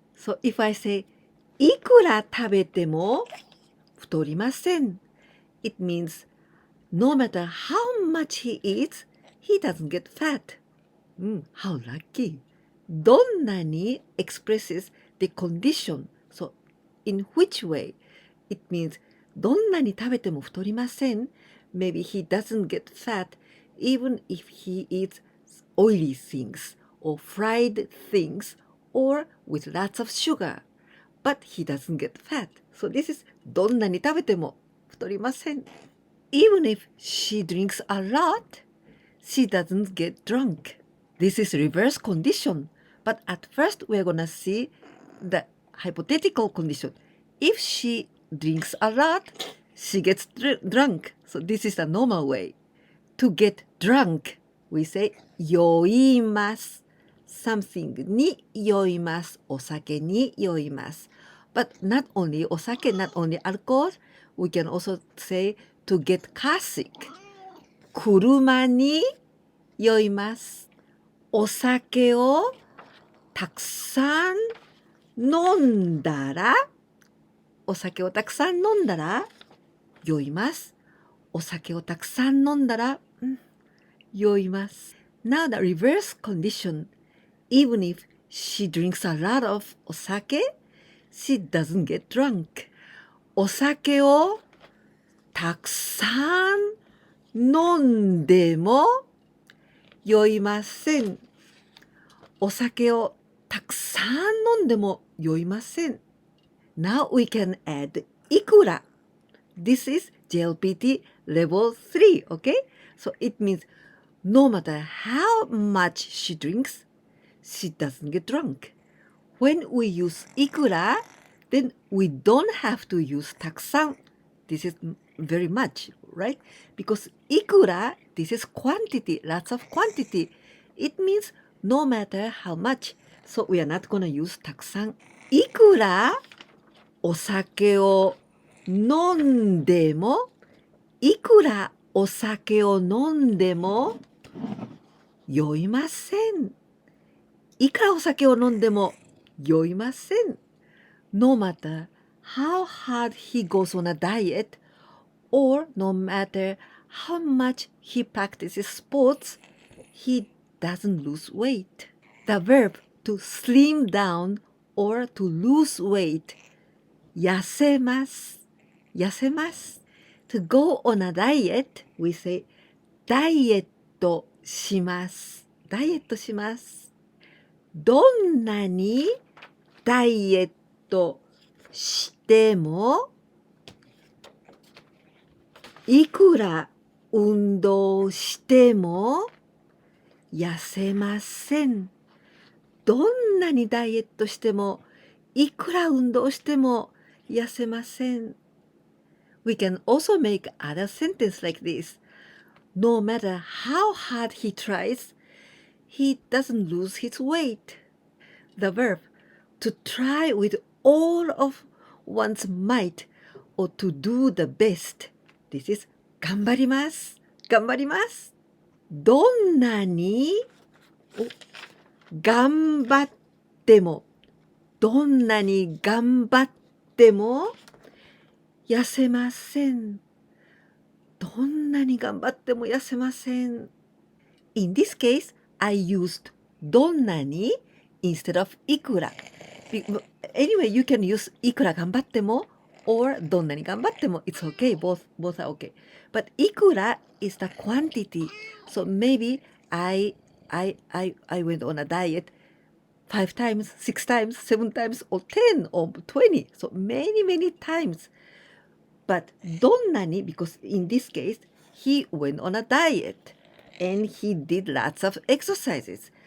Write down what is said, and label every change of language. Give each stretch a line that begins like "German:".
English: So if I say
Japanese: いくら食べても太りません,
English: it means no matter how much he eats, he doesn't get fat. How lucky. どんなに expresses the condition. So in which way? It means
Japanese: どんなに食べても太りません.
English: Maybe he doesn't get fat even if he eats oily things or fried things or with lots of sugar. But he doesn't get fat. So this is
Japanese: どんなに食べても太りません.
English: Even if she drinks a lot, she doesn't get drunk. This is reverse condition. But at first we're gonna see the hypothetical condition. If she drinks a lot, she gets drunk. So this is the normal way. To get drunk, we say 酔います.
Japanese: Something に酔います. お酒に酔います.
English: But not only お酒, not only alcohol, we can also say to get car sick.
Japanese: 車に酔います. お酒をたくさん飲んだら、お酒をたくさん飲んだら酔います。お酒をたくさん飲んだら、酔います。
English: Now the reverse condition. Even if she drinks a lot of お酒, she doesn't get drunk.
Japanese: お酒をたくさん飲んでも酔いません。お酒をたくさん飲んでも酔いません。
English: Now we can add いくら. This is JLPT level 3, okay? So it means no matter how much she drinks, she doesn't get drunk. When we use いくら, then we don't have to use たくさん. This is very much, right? Because いくら, this is quantity, lots of quantity. It means no matter how much. So we are not going to use たくさん.
Japanese: いくらお酒を飲んでも、いくらお酒を飲んでも酔いません。いくらお酒を飲んでも酔いません。
English: No matter how hard he goes on a diet, or no matter how much he practices sports, he doesn't lose weight. The verb to slim down or to lose weight, 痩せます。
Japanese: 痩せます。
English: To go on a diet, we say ダイエットします。
Japanese: ダイエットします。どんなにダイエットしても、いくら運動しても痩せません。どんなにダイエットしても、いくら運動しても痩せません。
English: We can also make other sentence like this. No matter how hard he tries, he doesn't lose his weight. The verb to try with all of one's might or to do the best. This is
Japanese: 頑張ります。頑張ります。どんなに頑張っても、どんなに頑張っても痩せません。どんなに頑張っても痩せません。
English: In this case, I used どんなに instead of いくら。 Anyway, you can use
Japanese: いくら頑張っても
English: or
Japanese: どんなに頑張っても
English: it's okay. Both are okay. But いくら is the quantity. So maybe I went on a diet 5 times, 6 times, 7 times, or 10 or 20. So many times. But どんなに because in this case, he went on a diet and he did lots of exercises.